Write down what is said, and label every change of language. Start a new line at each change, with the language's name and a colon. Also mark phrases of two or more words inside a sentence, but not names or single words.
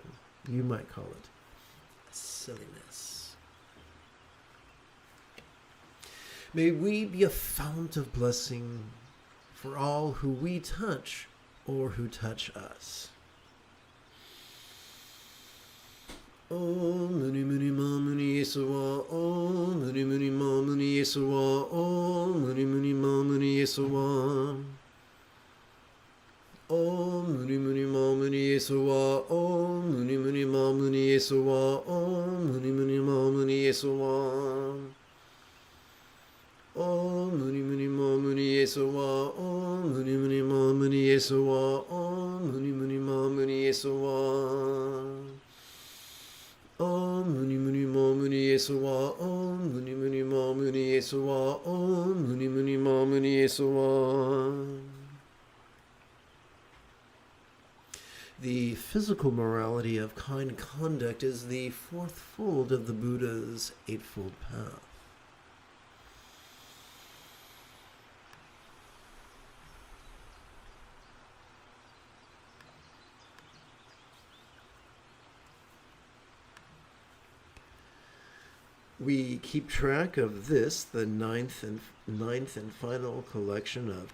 English: You might call it silliness. May we be a fount of blessing for all who we touch or who touch us.
Sanskrit: Om Muni Muni Ma Muni Yesuwa, Om Muni Muni Ma Muni Yesuwa, Om Muni Muni Ma Muni Yesuwa. Om Muni Muni Ma Muni Yesuwa, Om Muni Muni Ma Muni Yesuwa, Om Muni Muni Ma Muni Yesuwa. Om Muni Muni Ma Muni Yesuwa, Om Muni Muni Ma Muni Yesuwa, Om Muni Muni Ma Muni Yesuwa. Om Muni Muni Ma Muni Yesuwa, Om Muni Muni Ma Muni Yesuwa, Om Muni Muni Ma Muni Yesuwa.
English: The physical morality of kind conduct is the 4th fold of the Buddha's 8-fold path. We keep track of this, the ninth and final collection of